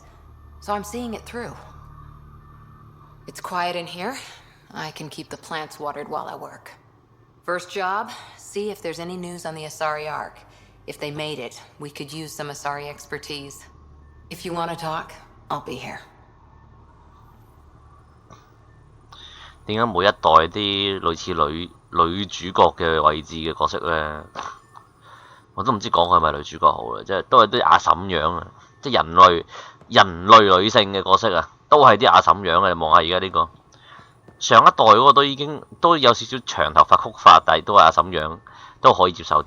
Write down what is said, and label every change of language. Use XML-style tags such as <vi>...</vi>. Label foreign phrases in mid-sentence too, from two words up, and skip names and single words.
<en>So I'm seeing it through. It's quiet in here. I can keep the plants watered while I work. First job, see if there's any news on the Asari Ark. If they made it, we could use some Asari expertise. If you want to talk, I'll be here.</en> <yue>點解每一代啲類似女主角嘅位置嘅角色咧，我都唔知講佢係咪女主角好啦，即係都係啲阿嬸樣啊，即係人類女性嘅角色啊，都係啲阿嬸樣嘅。你望下而家呢個上一代嗰個都有少少長頭髮曲髮，但係都係阿嬸樣，都可以接受啲。</yue>